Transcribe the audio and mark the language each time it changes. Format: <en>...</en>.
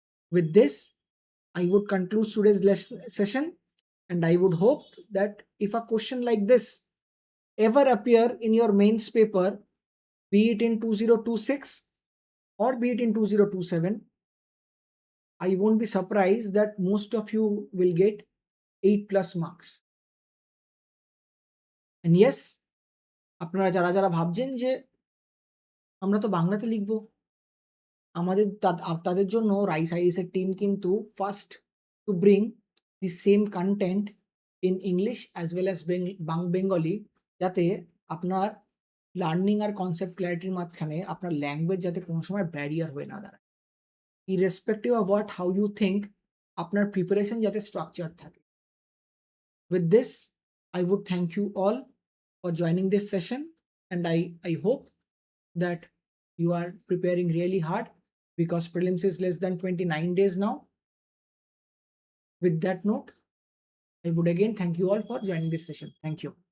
<en>With this, I would conclude today's session, and I would hope that if a question like this ever appear in your mains paper, be it in 2026 or be it in 2027, I won't be surprised that most of you will get 8+ marks. And yes,</en> <bn>আপনারা যারা যারা ভাবছেন যে আমরা তো বাংলাতে লিখব, আমাদের তাদের জন্য রাইস আইএসের টিম কিন্তু</bn> <en>first to bring the same content in English as well as Bengali,</en> <bn>যাতে আপনার লার্নিং আর কনসেপ্ট ক্ল্যারিটির মাঝখানে আপনার ল্যাঙ্গুয়েজ যাতে কোনো সময় ব্যারিয়ার হয়ে না দাঁড়ায়।</bn> <en>irrespective of what how you think,</en> <bn>আপনার প্রিপারেশন যাতে স্ট্রাকচার থাকে।</bn> <en>With this, I would thank you all for joining this session, and I hope that you are preparing really hard, because prelims is less than 29 days now. With that note, I would again thank you all for joining this session. Thank you.</en>